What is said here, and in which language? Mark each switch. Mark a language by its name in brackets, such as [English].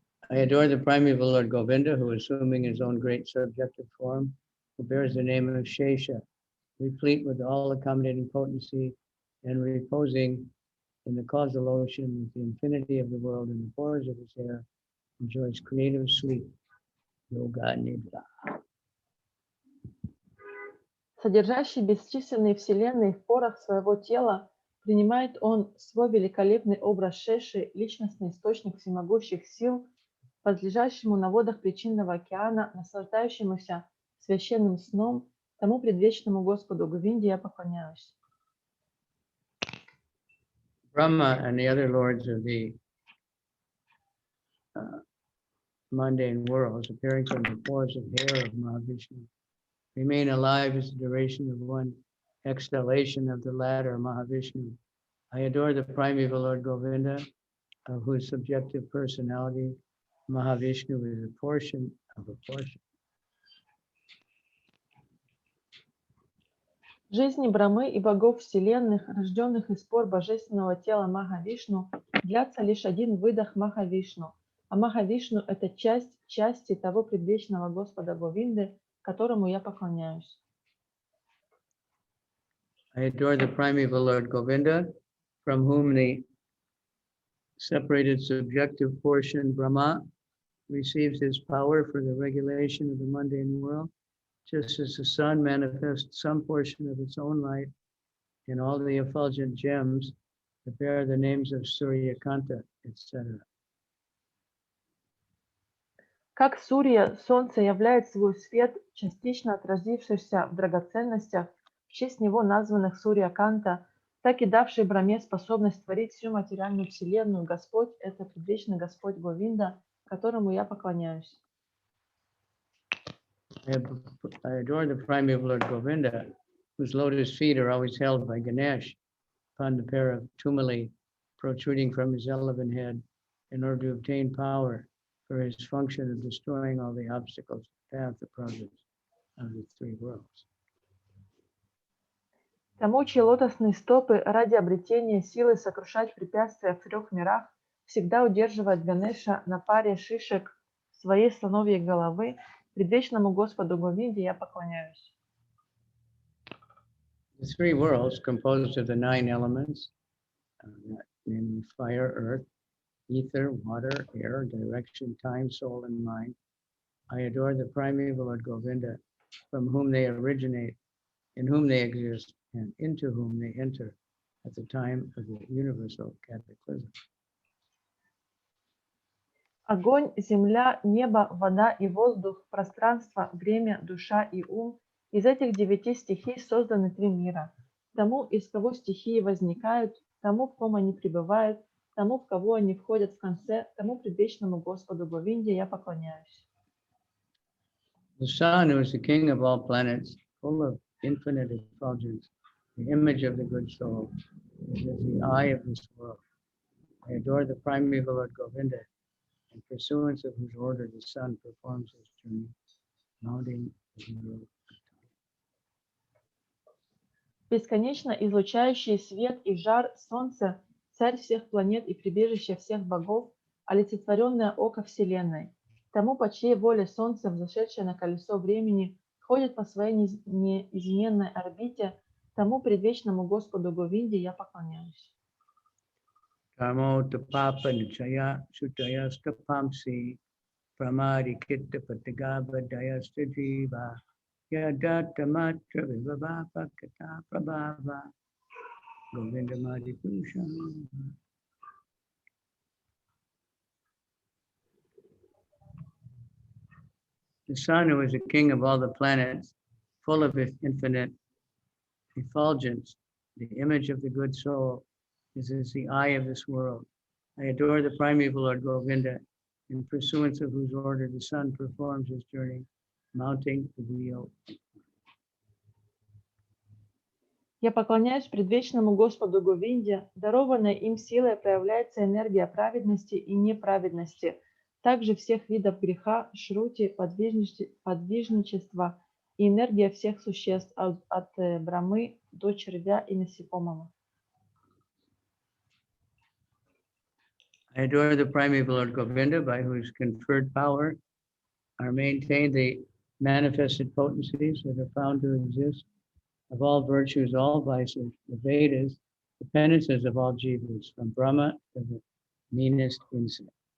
[English] I adore the primeval Lord Govinda, who, assuming his own great subjective form, who bears the name of Shesha, replete with all accommodating potency and reposing in the causal ocean with the infinity of the world in the pores of his hair, enjoys creative sleep. Yoga Nidra. [Russian] Содержащий бесчисленные вселенные в порах своего тела, принимает он свой великолепный образ Шеши, личностный источник всемогущих сил, возлежащему на водах причинного океана, наслаждающемуся священным сном, тому предвечному Господу Говинде я поклоняюсь. [English] Brahma and the other lords of the mundane worlds, appearing from the pores of hair of Mahavishnu, remain alive as the duration of one exhalation of the latter Mahavishnu. I adore the primeval Lord Govinda, of whose subjective personality Mahavishnu is a portion of a portion. [Russian] Жизни Брамы и богов вселенных, рожденных из пор божественного тела Махавишну, длятся лишь один выдох Махавишну, а Махавишну – это часть части того предвечного Господа Говинды, которому я поклоняюсь. [English] I adore the primeval Lord Govinda, from whom the separated subjective portion Brahma receives his power for the regulation of the mundane world, just as the sun manifests some portion of its own light in all the effulgent gems that bear the names of Surya Kanta, etc. [Russian] Как Сурья, солнце являет свой свет, частично отразившийся в драгоценностях, в честь него названных Сурья Канта, так и давший Брахме способность творить всю материальную вселенную, Господь – это предвечный Господь Говинда, которому я поклоняюсь. [English] I adore the primeval Lord Govinda, whose lotus feet are always held by Ganesh upon the pair of tumuli protruding from his elephant head in order to obtain power for his function of destroying all the obstacles to the path of progress of the three worlds. [Russian] Тому, чьи лотосные стопы ради обретения силы сокрушать препятствия в трех мирах, всегда удерживает Ганеша на паре шишек своей слоновьей головы, предвечному Господу Говинде я поклоняюсь. [English] The three worlds, composed of the 9 elements, namely fire, earth, ether, water, air, direction, time, soul, and mind. I adore the primeval Lord Govinda, from whom they originate, in whom they exist, and into whom they enter at the time of the universal cataclysm. [Russian] Огонь, земля, небо, вода и воздух, пространство, время, душа и ум – из этих 9 стихий созданы 3 мира. Тому, из кого стихии возникают, тому, в ком они пребывают, тому, в кого они входят в конце, тому предвечному Господу Говинде я поклоняюсь. [English] The sun, who is the king of all planets, full of infinite effulgence, the image of the good soul, is the eye of this world. I adore the primeval Lord Govinda, in pursuance of whose order the sun performs his journey, mounting the world. [Russian] Бесконечно излучающий свет и жар Солнце, царь всех планет и прибежище всех богов, олицетворенное око Вселенной. Тому, по чьей воле Солнце, взошедшее на колесо времени, ходит по своей неизменной орбите, тому предвечному Господу Говинде я поклоняюсь. Karmo tapapa nichaya sutaya stapamsi pramadi kitta patigaba dayasta jiva yadatta matra vivavapa kata prabhava Govindamadi Pusha. [English] The sun, who is the king of all the planets, full of infinite effulgence, the image of the good soul, is the eye of this world. I adore the primeval Lord Govinda, in pursuance of whose order the sun performs his journey, mounting the wheel. [Russian] Я поклоняюсь предвечному Господу Говинде, дарованной им силой проявляется энергия праведности и неправедности, также всех видов греха, шрути, подвижничества и энергия всех существ от Брамы до червя и насекомого. [English] I adore the primeval Lord Govinda, by whose conferred power are maintained the manifested potencies that are found to exist of all virtues, all vices, the Vedas, the penances of all jivas, from Brahma to the meanest insect.